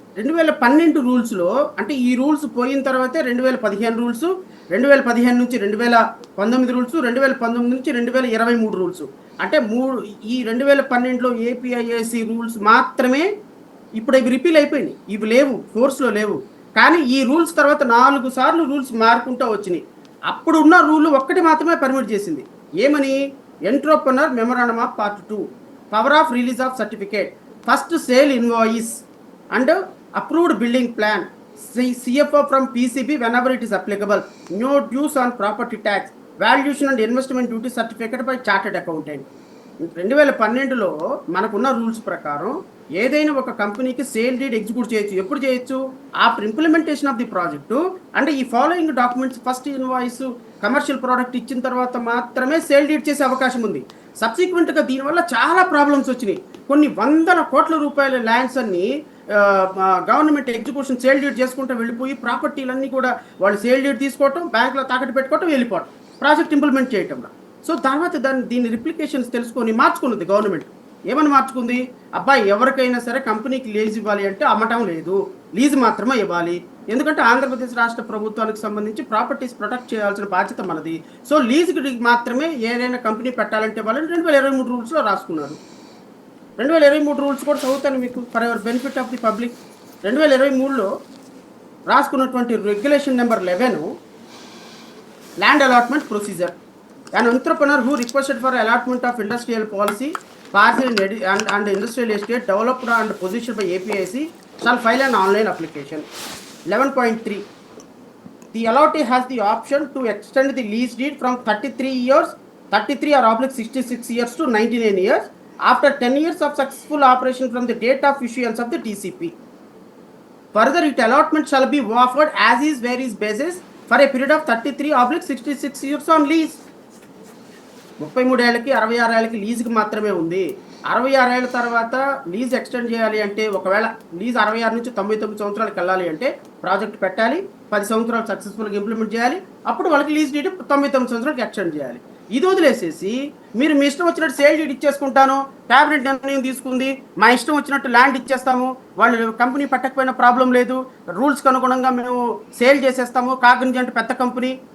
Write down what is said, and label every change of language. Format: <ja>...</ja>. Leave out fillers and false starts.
<te>2012 రూల్స్లో అంటే ఈ రూల్స్ పోయిన తర్వాతే 2015 రూల్స్, 2015 నుంచి 2019 రూల్స్, 2019 నుంచి 2023 రూల్స్. అంటే ఈ 2012లో ఏపీఐఏసి రూల్స్ మాత్రమే ఇప్పుడు ఇవి రిపీల్ అయిపోయినాయి, ఇవి లేవు, ఫోర్స్లో లేవు. కానీ ఈ రూల్స్ తర్వాత 4 సార్లు రూల్స్ మారుకుంటూ వచ్చినాయి. అప్పుడు ఉన్న రూల్ ఒక్కటి మాత్రమే పర్మిట్ చేసింది, ఏమని?</te> <en>Entrepreneur memorandum of part 2, power of release of certificate, first sale invoice and approved building plan, CFO from PCB whenever it is applicable, no dues on property tax, valuation and investment duty certificate by chartered accountant.</en> <te>2012లో మనకున్న rules ప్రకారం ఏదైనా ఒక కంపెనీకి sale deed execute చేయొచ్చు. ఎప్పుడు చేయొచ్చు?</te> <en>After implementation of the project.</en> <te>అంటే ఈ following documents, first invoice, commercial product ఇచ్చిన తర్వాత మాత్రమే సేల్ డీడ్ చేసే అవకాశం ఉంది. సబ్సిక్వెంట్గా దీనివల్ల చాలా ప్రాబ్లమ్స్ వచ్చినాయి. కొన్ని వందల కోట్ల రూపాయల ల్యాండ్స్ అన్ని గవర్నమెంట్ ఎగ్జిక్యూషన్ సేల్ డీడ్ చేసుకుంటూ వెళ్ళిపోయి ప్రాపర్టీలన్నీ కూడా వాళ్ళు సేల్ డీడ్ తీసుకోవటం, బ్యాంకులో తాకట్టు పెట్టుకోవటం, వెళ్ళిపోవటం, ప్రాజెక్ట్ ఇంప్లిమెంట్ చేయటంలో. సో తర్వాత దీని రిప్లికేషన్స్ తెలుసుకొని మార్చుకున్నది గవర్నమెంట్. ఏమని మార్చుకుంది? అబ్బాయి ఎవరికైనా సరే కంపెనీకి లీజ్ ఇవ్వాలి అంటే అమ్మటం లేదు, లీజ్ మాత్రమే ఇవ్వాలి. ఎందుకంటే ఆంధ్రప్రదేశ్ రాష్ట్ర ప్రభుత్వానికి సంబంధించి ప్రాపర్టీస్ ప్రొటెక్ట్ చేయాల్సిన బాధ్యత మనది. సో లీజ్కి మాత్రమే ఏదైనా కంపెనీ పెట్టాలంటే వాళ్ళని 2023 రూల్స్లో రాసుకున్నారు. 2023 రూల్స్ కూడా చదువుతాను మీకు</te> <en>For ever benefit of the public.</en> <te>2023లో రాసుకున్నటువంటి regulation number 11, land allotment procedure.</te> <en>An entrepreneur who requested for allotment of industrial policy, parcel and industrial estate developed and positioned by APIC shall file an online application. 11.3. The allottee has the option to extend the lease deed from 33 years, 33 or oblique 66 years to 99 years after 10 years of successful operation from the date of issuance of the TCP. Further, its allotment shall be offered as is where is basis for a period of 33 oblique 66 years on lease.</en> <te>33 ఏళ్ళకి 66 ఏళ్ళకి లీజుకి మాత్రమే ఉంది. 66 ఏళ్ళ తర్వాత lease extend చేయాలి అంటే, ఒకవేళ లీజ్ 66 నుంచి 99 సంవత్సరాలకు వెళ్ళాలి అంటే ప్రాజెక్ట్ పెట్టాలి, 10 సంవత్సరాలు సక్సెస్ఫుల్గా ఇంప్లిమెంట్ చేయాలి, అప్పుడు వాళ్ళకి లీజ్ డీడ్ 99 సంవత్సరాలకు ఎక్స్టెండ్ చేయాలి. ఇది వదిలేసేసి మీరు మీ ఇష్టం వచ్చినట్టు సేల్ డీడ్ ఇచ్చేసుకుంటాను, క్యాబినెట్ నిర్ణయం తీసుకుంది, మా ఇష్టం వచ్చినట్టు ల్యాండ్ ఇచ్చేస్తాము, వాళ్ళు కంపెనీ పెట్టకపోయినా ప్రాబ్లం లేదు, రూల్స్కి అనుగుణంగా మేము సేల్ చేసేస్తాము, కాగ్నిజెంట్ పెద్ద కంపెనీ.</te>